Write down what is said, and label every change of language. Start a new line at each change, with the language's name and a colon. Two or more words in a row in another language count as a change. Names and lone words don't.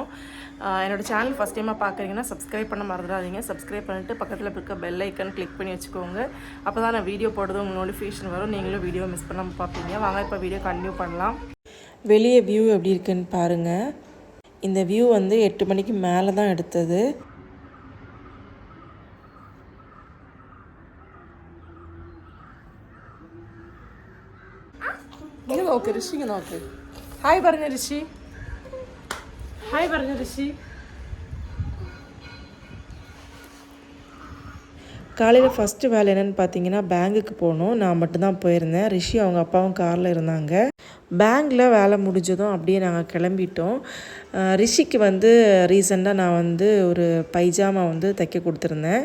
Tamil: என்னோடய சேனல்
English: first timeஆக
Tamil: பார்க்குறீங்கன்னா சப்ஸ்கிரைப் பண்ண மறந்துடாதீங்க. சப்ஸ்கிரைப் பண்ணிவிட்டு பக்கத்தில் இருக்க
English: bell icon click
Tamil: பண்ணி வச்சுக்கோங்க. அப்போ தான் நான் வீடியோ போடுறது உங்களுக்கு நோட்டிஃபிகேஷன் வரும், நீங்களும்
English: video miss
Tamil: பண்ணாமல் பார்ப்பீங்க. வாங்க இப்போ
English: video continue
Tamil: பண்ணலாம். வெளியே வியூ எப்படி இருக்குன்னு பாருங்கள். இந்த வியூ வந்து 8 மணிக்கு மேலே தான் எடுத்தது.
Malayalam: ഇങ്ങനെ നോക്ക് ഋഷി, ഇങ്ങനെ നോക്ക്. ഹായ് പറഞ്ഞ ഋഷി, ഹായ് പറഞ്ഞ ഋഷി.
Tamil: காலையில் ஃபஸ்ட்டு வேலை என்னென்னு பார்த்தீங்கன்னா பேங்குக்கு போகணும். நான் மட்டும்தான் போயிருந்தேன். ரிஷி அவங்க அப்பாவும் காரில் இருந்தாங்க. பேங்கில் வேலை முடிஞ்சதும் அப்படியே நாங்கள் கிளம்பிட்டோம். ரிஷிக்கு வந்து ரீசெண்டாக நான் வந்து ஒரு பைஜாமா வந்து தைக்க கொடுத்துருந்தேன்.